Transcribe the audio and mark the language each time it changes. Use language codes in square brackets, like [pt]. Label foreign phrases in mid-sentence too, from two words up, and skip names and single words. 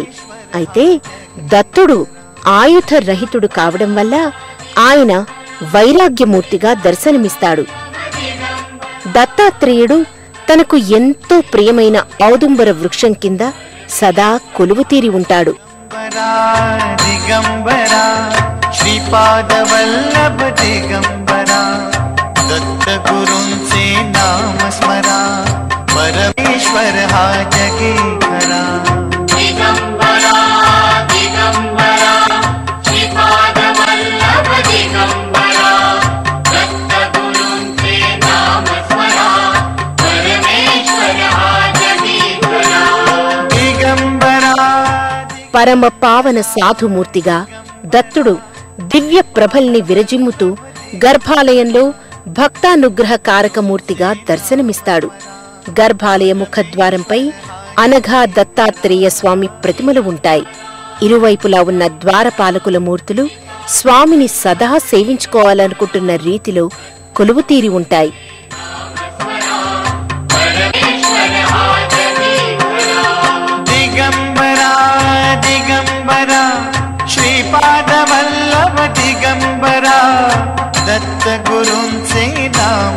[te] అయితే దత్తుడు ఆయుధ రహితుడు కావడం వల్ల ఆయన వైరాగ్యమూర్తిగా దర్శనమిస్తాడు. దత్తాత్రేయుడు తనకు ఎంతో ప్రియమైన ఔదుంబర వృక్షం కింద సదా కొలువుతీరి ఉంటాడు. [mr] श्रीपाद वल्लभ दिगंबरा दत्त गुरुंचे नाम स्मरा परमेश्वर हा जगी खरा दिगंबरा दिगंबरा श्रीपाद वल्लभ दिगंबरा दत्त गुरुंचे नाम स्मरा परमेश्वर हा जगी खरा दिगंबरा. [te] పరమ పావన సాధుమూర్తిగా దత్తుడు దివ్య ప్రభల్ని విరజిమ్ముతూ గర్భాలయంలో భక్తానుగ్రహ కారకమూర్తిగా దర్శనమిస్తాడు. గర్భాలయ ముఖద్వారంపై అనఘా దత్తాత్రేయ స్వామి ప్రతిమలు ఉంటాయి. ఇరువైపులా ఉన్న ద్వారపాలకుల మూర్తులు స్వామిని సదా సేవించుకోవాలనుకుంటున్న రీతిలో కొలువుతీరి ఉంటాయి. [mr] श्रीपाद वल्लभ दिगंबरा दत्त गुरुंचे नाम